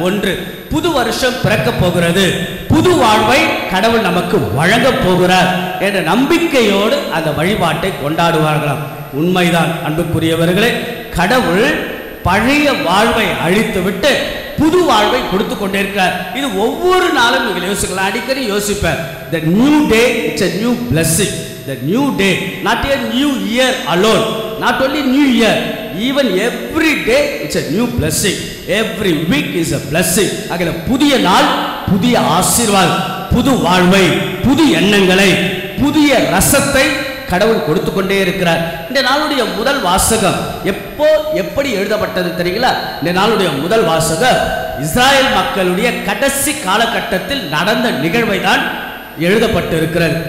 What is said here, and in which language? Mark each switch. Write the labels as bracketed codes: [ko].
[ta] ஒன்று, புது வருஷம் பிறக்க போகிறது, புது வாழ்வை கடவுள் நமக்கு வழங்க போகிறார் என்ற நம்பிக்கையோடு அந்த வழிபாட்டை கொண்டாடுவார்களாம். உண்மைதான் அன்புக்குரியவர்களே, கடவுள் பழைய வாழ்வை அழித்துவிட்டு புது வாழ்வை கொடுத்து கொண்டே இருக்கிறார். இது ஒவ்வொரு நாளும் நீங்கள் யோசிக்கலாம். அடிக்கடி யோசிப்பேன். [en] The new day, it's a new blessing. The new day, not a new year alone, not only new year, even every day it's a new blessing. Every week is a blessing. [ta] ஆகவே புதிய நாள், புதிய ஆசீர்வாதம், புது வாழ்வை, புது எண்ணங்களை, புதிய ரசத்தை கடவுள் கொடுத்து கொண்டே இருக்கிறார். இந்த நாளுடைய முதல் வாசகம் எப்படி எழுதப்பட்டது தெரியுங்களா? இந்த நாளுடைய முதல் வாசகம் இஸ்ராயல் மக்களுடைய கடைசி காலகட்டத்தில் நடந்த நிகழ்வை தான் எழுதப்பட்டு இருக்கிறது.